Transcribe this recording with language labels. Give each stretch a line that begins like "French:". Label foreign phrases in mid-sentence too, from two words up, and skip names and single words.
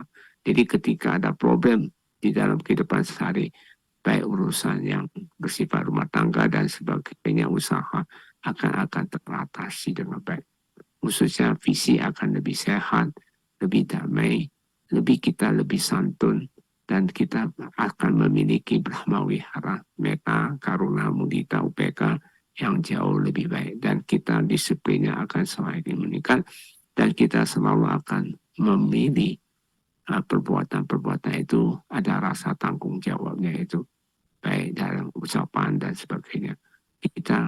Indonesian: Jadi ketika ada problem di dalam kehidupan sehari, baik urusan yang bersifat rumah tangga dan sebagainya, usaha akan teratasi dengan baik. Khususnya visi akan lebih sehat, lebih damai, kita lebih santun, dan kita akan memiliki
Pali: Brahma Wihara, meta, karuna, mudita, upeka
Indonesian: yang jauh lebih baik. Dan kita disiplinnya akan semakin meningkat, dan kita selalu akan memilih perbuatan-perbuatan itu ada rasa tanggung jawabnya itu, baik dalam ucapan dan sebagainya.